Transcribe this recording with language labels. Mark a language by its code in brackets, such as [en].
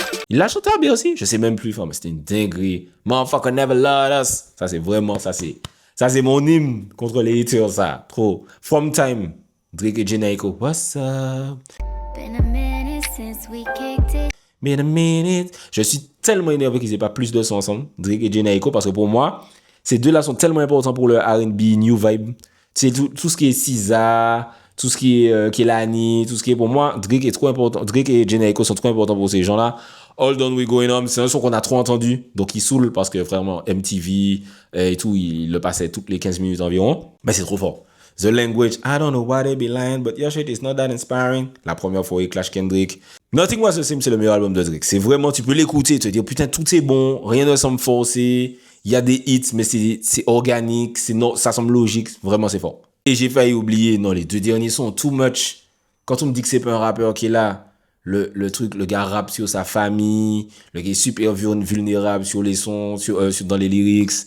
[fr] Il l'a chanté bien aussi. Je sais même plus, mais c'était une dinguerie. Motherfucker Never Loved Us. Ça, c'est vraiment, ça, c'est mon hymne contre les haters, ça. Trop. From Time. Drake et Jhené Aiko. [en] What's up? Been a minute since we kicked it. Been a minute. [fr] Je suis tellement énervé qu'ils aient pas plus de sons ensemble, Drake et Jhené Aiko, parce que pour moi, ces deux-là sont tellement importants pour le R&B, New Vibe. C'est tout ce qui est SZA, tout ce qui est Kehlani, tout ce qui est, pour moi, Drake est trop important. Drake et Jhené Aiko sont trop importants pour ces gens-là. All Done We Going On, c'est un son qu'on a trop entendu, donc il saoule parce que vraiment MTV et tout, il le passait toutes les 15 minutes environ. Mais c'est trop fort. [en] The Language, I don't know why they be lying, but your shit is not that inspiring. [fr] La première fois, il clash Kendrick. Nothing Was the Same, c'est le meilleur album de Drake. C'est vraiment, tu peux l'écouter, te dire, putain, tout est bon, rien ne semble forcé. Il y a des hits, mais c'est organique, ça semble logique. Vraiment, c'est fort. Et j'ai failli oublier, non, les deux derniers sont too much. Quand on me dit que c'est pas un rappeur qui est là, le truc, le gars rappe sur sa famille, le gars est super vulnérable sur les sons, dans les lyrics.